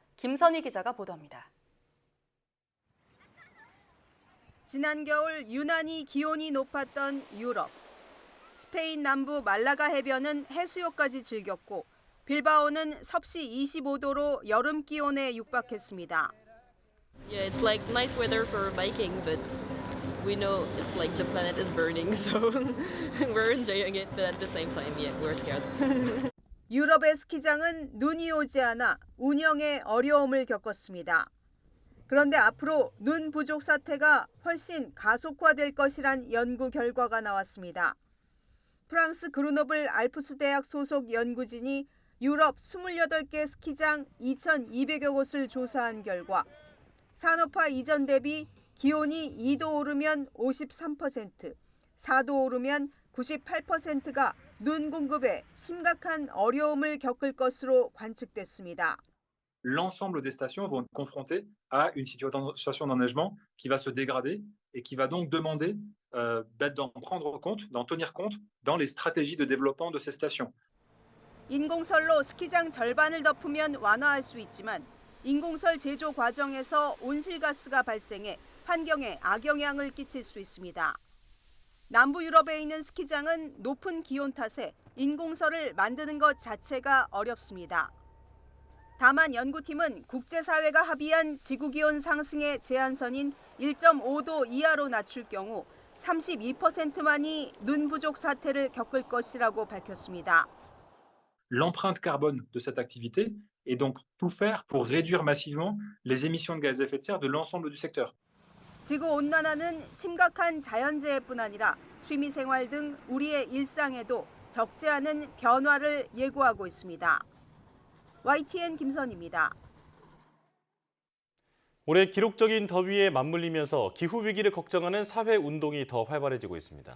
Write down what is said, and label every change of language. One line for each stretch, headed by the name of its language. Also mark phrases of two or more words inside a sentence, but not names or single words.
Korean: 김선희 기자가 보도합니다. 지난 겨울 유난히 기온이 높았던 유럽. 스페인 남부 말라가 해변은 해수욕까지 즐겼고 빌바오는 섭씨 25도로 여름 기온에 육박했습니다.
English: Yeah, it's like nice weather for biking, but we know it's like the planet is burning, so we're enjoying it, but at the same time, yeah, we're scared.
Korean: 유럽의 스키장은 눈이 오지 않아 운영에 어려움을 겪었습니다. 그런데 앞으로 눈 부족 사태가 훨씬 가속화될 것이란 연구 결과가 나왔습니다. 프랑스 그르노블 알프스 대학 소속 연구진이 유럽 28개 스키장 2,200여 곳을 조사한 결과 산업화 이전 대비 기온이 2도 오르면 53%, 4도 오르면 98%가 눈 공급에 심각한 어려움을 겪을 것으로 관측됐습니다.
French: L'ensemble des stations vont être confrontées à une situation d'enneigement qui va se dégrader et qui va donc demander d'en prendre compte, d'en tenir compte dans les stratégies de développement de ces stations.
Korean: 인공설로 스키장 절반을 덮으면 완화할 수 있지만 인공설 제조 과정에서 온실가스가 발생해 환경에 악영향을 끼칠 수 있습니다. 남부 유럽에 있는 스키장은 높은 기온 탓에 인공설을 만드는 것 자체가 어렵습니다. 다만 연구팀은 국제사회가 합의한 지구기온 상승의 제한선인 1.5도 이하로 낮출 경우 32%만이 눈 부족 사태를 겪을 것이라고 밝혔습니다.
French: L'empreinte carbone de cette activité est donc tout faire pour réduire massivement les émissions de gaz à effet de serre de l'ensemble du secteur.
Korean: 지구온난화는 심각한 자연재해뿐 아니라 취미생활 등 우리의 일상에도 적지 않은 변화를 예고하고 있습니다. YTN 김선희입니다. 올해 기록적인 더위에 맞물리면서 기후위기를 걱정하는 사회운동이 더 활발해지고 있습니다.